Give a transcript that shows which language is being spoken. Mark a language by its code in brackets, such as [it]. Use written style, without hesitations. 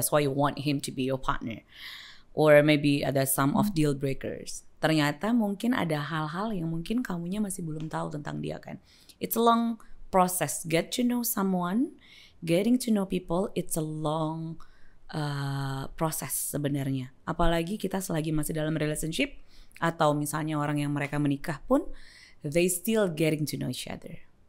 [en] That's why you want him to be your partner. Or maybe ada some of deal breakers. [id] Ternyata mungkin ada hal-hal yang mungkin kamunya masih belum tahu tentang dia kan. [en] It's a long process. Get to know someone, getting to know people, it's a long [id] proses sebenarnya. Apalagi kita selagi masih dalam relationship atau misalnya orang yang mereka menikah pun, [en] they still getting to know each other.